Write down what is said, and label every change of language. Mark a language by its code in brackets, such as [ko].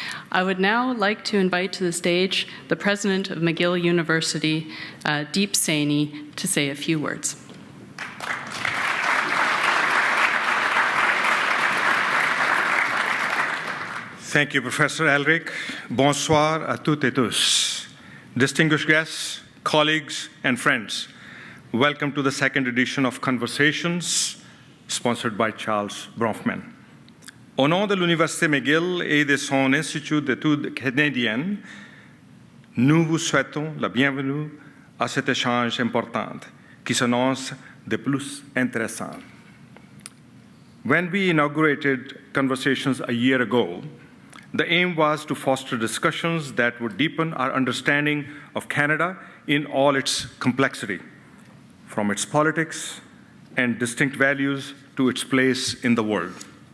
[en] I would now like to invite to the stage the president of McGill University, Deep Saini, to say a few words. Thank you, Professor Elric. [fr] Bonsoir à toutes et tous. [en] Distinguished guests, colleagues, and friends, welcome to the second edition of Conversations, sponsored by Charles Bronfman. [fr] Au nom de l'Université McGill et de son Institut d'études canadiennes, nous vous souhaitons la bienvenue à cet échange important qui s'annonce de plus intéressant. [en] When we inaugurated Conversations a year ago, the aim was to foster discussions that would deepen our understanding of Canada in all its complexity, from its politics and distinct values to its place in the world.